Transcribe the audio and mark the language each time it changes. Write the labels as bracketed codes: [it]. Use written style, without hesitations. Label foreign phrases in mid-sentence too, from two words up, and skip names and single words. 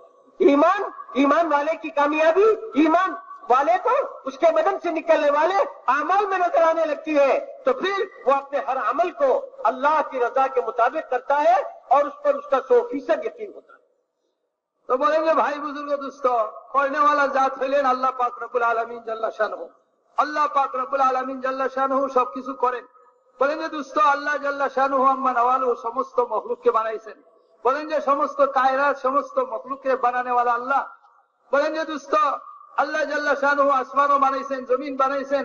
[ur] ایمان والے کی کامیابی ایمان والے کو اس کے بدن سے نکلنے والے اعمال میں نظر آنے لگتی ہے، تو پھر وہ اپنے ہر عمل کو اللہ کی رضا کے مطابق کرتا ہے اور اس پر اس کا 100% یقین ہوتا ہے۔ تو بولیں گے بھائی بزرگ دوستو، کرنے والا ذات [bn] হলেন আল্লাহ পাক রব্বুল আলামিন জাল্লা শানহু। আল্লাহ পাক [ar] رب العالمين جل شأنه [bn] সবকিছু করেন। বলেন যে দোস্ত আল্লাহ [ar] جل شأنه عم نواله [bn] সমস্ত মখলুককে বানাইছেন। বলেন যে সমস্ত কায়নাত সমস্ত মখলুককে বানানেওয়ালা আল্লাহ। বলেন যে দোস্ত আল্লাহ [ar] جل شأنه [bn] আসমানও বানাইছেন, জমিন বানাইছেন।